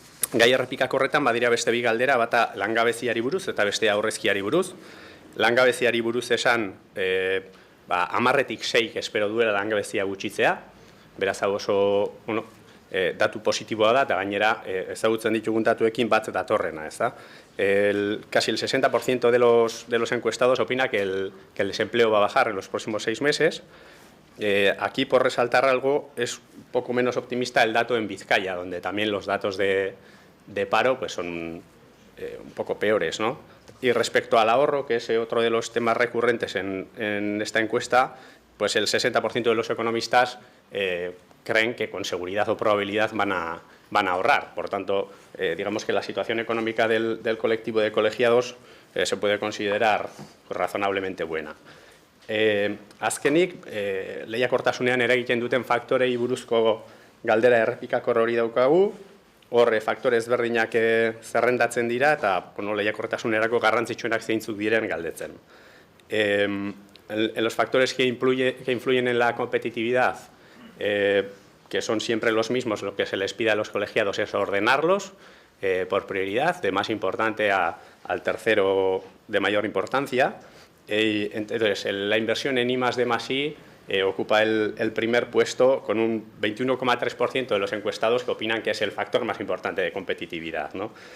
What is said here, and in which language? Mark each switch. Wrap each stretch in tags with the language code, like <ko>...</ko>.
<eu>Gai errepikak horretan badira beste bi galdera, bata langabeziari buruz eta bestea aurrezkiari buruz. Langabeziari buruz esan 10-tik 6 espero duela langabezia gutxitzea, beraz hau oso datu positiboa da, eta gainera ezagutzen ditugun datuekin bat datorrena, ez da?</eu> <es>Casi el 60% de los encuestados opina que el desempleo va a bajar en los próximos 6 meses. Aquí, por resaltar algo, es un poco menos optimista el dato en Vizcaya, donde también los datos de paro pues son un poco peores, ¿no? Y respecto al ahorro, que es otro de los temas recurrentes en esta encuesta, pues el 60% de los economistas creen que con seguridad o probabilidad van a ahorrar. Por tanto, digamos que la situación económica del colectivo de colegiados se puede considerar razonablemente buena.</es> <eu>Azkenik, lehiakortasunean eragiten duten faktorei buruzko galdera errepikakor hori daukagu, hor faktore ezberdinak zerrendatzen dira eta lehiakortasunerako garrantzitsuenak zeintzuk diren galdetzen.</eu> <es>En los factores que influyen en la competitividad, que son siempre los mismos, lo que se les pide a los colegiados es ordenarlos por prioridad, de más importante al tercero de mayor importancia. Entonces, la inversión en I+D+I ocupa el primer puesto con un 21,3% de los encuestados que opinan que es el factor más importante de competitividad, ¿no?</es>